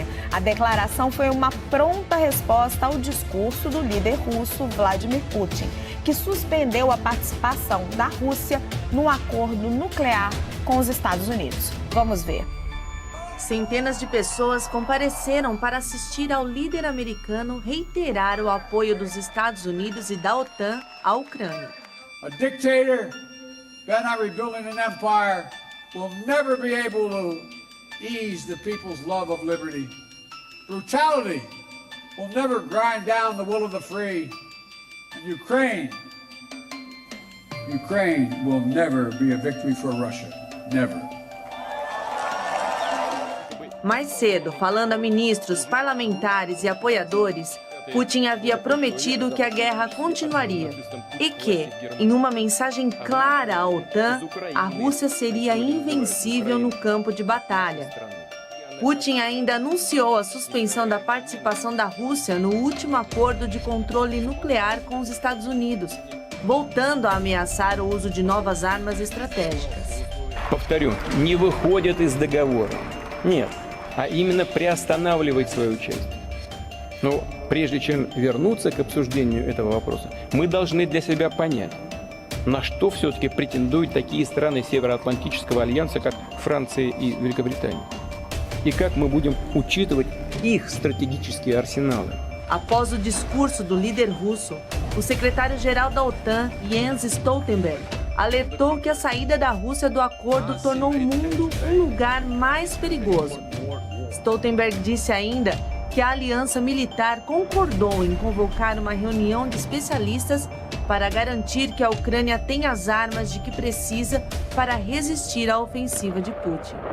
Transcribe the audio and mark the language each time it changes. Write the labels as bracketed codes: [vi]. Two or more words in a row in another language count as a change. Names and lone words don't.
[pt] A declaração foi uma pronta resposta ao discurso do líder russo, Vladimir Putin, que suspendeu a participação da Rússia no acordo nuclear com os Estados Unidos. Vamos ver. Centenas de pessoas compareceram para assistir ao líder americano reiterar o apoio dos Estados Unidos e da OTAN à Ucrânia. [en] A dictator bent on rebuilding an empire will never be able to ease the people's love of liberty. Brutality will never grind down the will of the free. And Ukraine will never be a victory for Russia. Never. [pt] Mais cedo, falando a ministros, parlamentares e apoiadores, Putin havia prometido que a guerra continuaria e que, em uma mensagem clara à OTAN, a Rússia seria invencível no campo de batalha. Putin ainda anunciou a suspensão da participação da Rússia no último acordo de controle nuclear com os Estados Unidos, voltando a ameaçar o uso de novas armas estratégicas. [ru] Повторю, не выходит из договора. Нет. А именно приостанавливать свое участие. Но прежде чем вернуться к обсуждению этого вопроса, мы должны для себя понять, на что все-таки претендуют такие страны Североатлантического альянса, как Франция и Великобритания. И как мы будем учитывать их стратегические арсеналы. [pt] Após o discurso do líder russo, o secretário-geral da OTAN, Jens Stoltenberg, alertou que a saída da Rússia do acordo tornou o mundo um lugar mais perigoso. Stoltenberg disse ainda que a aliança militar concordou em convocar uma reunião de especialistas para garantir que a Ucrânia tem as armas de que precisa para resistir à ofensiva de Putin.